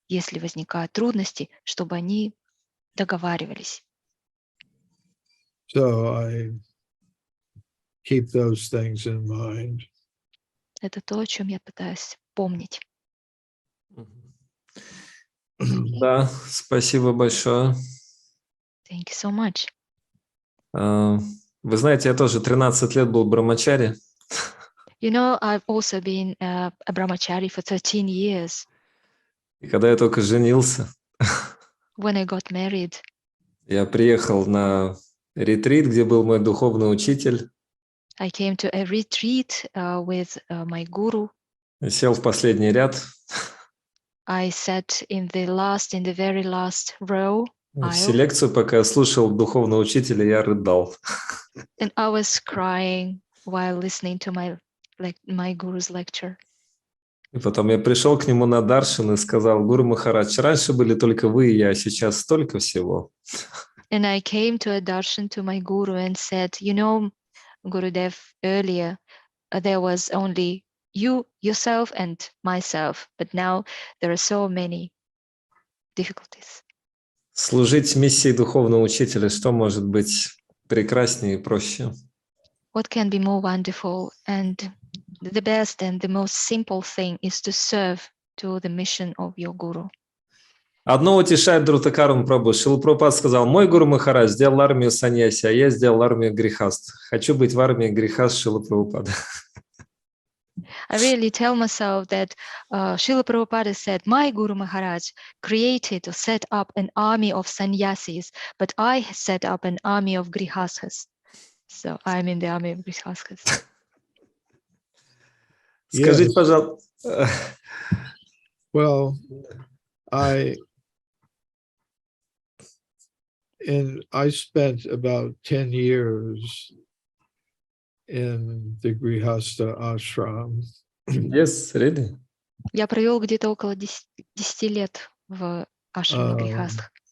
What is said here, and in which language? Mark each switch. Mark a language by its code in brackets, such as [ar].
[ru] если возникают трудности, чтобы они договаривались. [en] So I keep those things in mind. [ru] Это то, о чем я пытаюсь помнить. Да, спасибо большое. [en] Thank you so much. [ru] Вы знаете, я тоже 13 лет был брамачари. [en] You know, I've also been a brahmachari for 13 years. [ru] И когда я только женился, [en] When I got married, [ru] я приехал на ретрит, где был мой духовный учитель. [en] I came to a retreat with my guru. [ru] Сел в последний ряд. [en] I sat in the very last row. [ru] Всю лекцию, пока я слушал духовного учителя, я рыдал. [en] And I was crying while listening to my guru's lecture. [ru] И потом я пришел к нему на даршан и сказал: Гуру Махарадж, раньше были только вы и я, сейчас столько всего. [en] And I came to a darshan to my guru and said, you know, Gurudev, earlier there was only you, yourself, and myself, but now there are so many difficulties. [ru] Служить миссии духовного учителя, что может быть прекраснее и проще? [en] What can be more wonderful? And the best and the most simple thing is to serve to the mission of your guru. [ru] Одно утешает Друтакарам Прабху. Шрила Прабхупада сказал: мой Гуру Махарадж сделал армию саньяси, а я сделал армию грехаст. Хочу быть в армии грехаст Шрила Прабхупада. [en] I really tell myself that Srila Prabhupada said, my Guru Maharaj created or set up an army of sannyasis, but I set up an army of grihasthas. So I'm in the army of grihasthas. [ru] Скажите, пожалуйста. [en] Well, I spent about 10 years in the Grihastha ashram. Yes, really? [ru] Я провел где-то около 10 лет в ашраме грихастх.